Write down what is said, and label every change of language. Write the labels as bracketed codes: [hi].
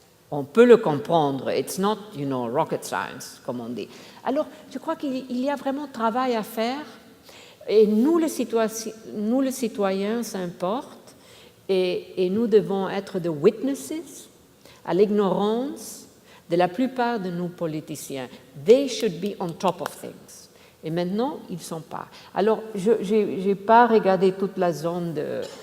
[fr] On peut le comprendre. [en] It's not, rocket science, [fr] comme on dit. Alors, je crois qu'il y a vraiment travail à faire. Et nous, les citoyens, ça importe. Et nous devons être des witnesses à l'ignorance de la plupart de nos politiciens. [en] They should be on top of things. [fr] Et maintenant, ils ne sont pas. Alors, je n'ai pas regardé toute la zone de